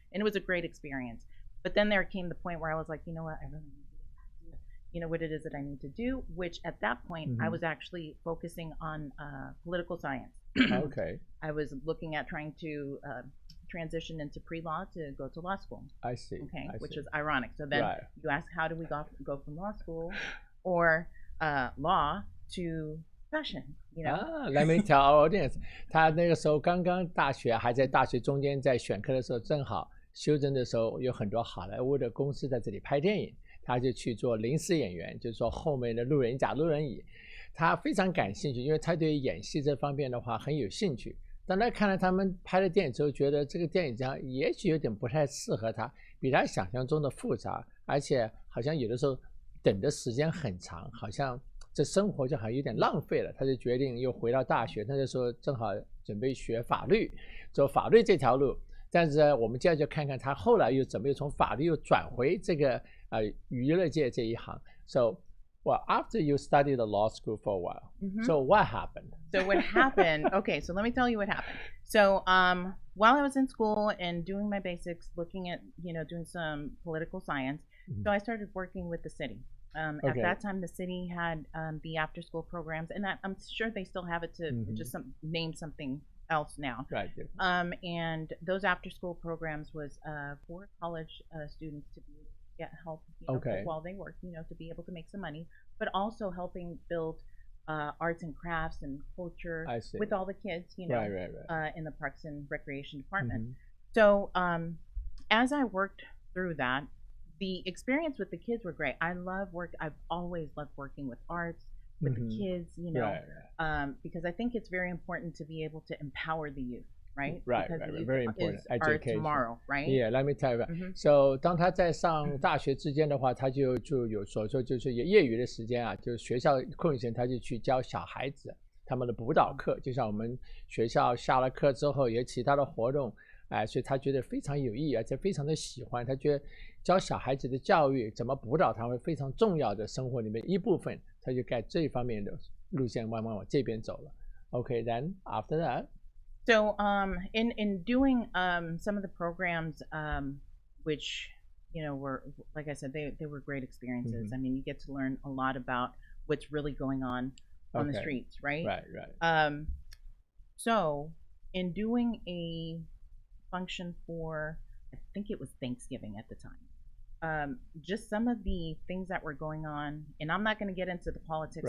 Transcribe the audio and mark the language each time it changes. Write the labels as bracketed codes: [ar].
[en] And it was a great experience. But then there came the point where I was like, you know what, I really need to, you know, what it is that I need to do, which at that point I was actually focusing on political science. I was looking at trying to transition into pre-law to go to law school. I see. Which is ironic. So then you ask, how do we go from law school or law to fashion, you know? Let me tell our audience， [zh] 他那个时候刚刚大学还在大学中间在选课的时候，正好修真的时候有很多好莱坞的公司在这里拍电影，他就去做临时演员，就是说后面的路人甲、路人乙。他非常感兴趣，因为他对演戏这方面的话很有兴趣。当他看了他们拍的电影之后，觉得这个电影这样也许有点不太适合他，比他想象中的复杂，而且好像有的时候等的时间很长，好像这生活就好像有点浪费了。他就决定又回到大学，那个时候正好准备学法律，走法律这条路。但是我们接着就看看他后来又怎么又从法律又转回这个娱乐界这一行。 [en] So, well, after you studied the law school for a while, so what happened? So what happened? Okay, so let me tell you what happened. So while I was in school and doing my basics, looking at, you know, doing some political science, so I started working with the city. At that time, the city had the after-school programs, and I'm sure they still have it to just name something else now. Right. And those after-school programs was for college students to get help, you know, while they work, you know, to be able to make some money, but also helping build arts and crafts and culture with all the kids, you know, in the Parks and Recreation Department. So as I worked through that, the experience with the kids were great. I've always loved working with arts, with the kids, you know, because I think it's very important to be able to empower the youth. right? Right, Because right, youth very important. is our Education. tomorrow, right? Yeah, let me tell you. Mhm. [zh] So 当他在上大学之间的话，他就有所说就是业余的时间啊，就是学校空余时间，他就去教小孩子他们的辅导课，就像我们学校下了课之后有其他的活动，所以他觉得非常有意义，而且非常的喜欢。他觉得教小孩子的教育怎么辅导他会非常重要的生活里面一部分，他就在这方面的路线慢慢往这边走了。 [en] Okay, then after that. So in doing some of the programs, which were, like I said, they were great experiences. I mean, you get to learn a lot about what's really going on the streets, right? Right. So in doing a function for, I think it was Thanksgiving at the time, just some of the things that were going on, and I'm not going to get into the politics.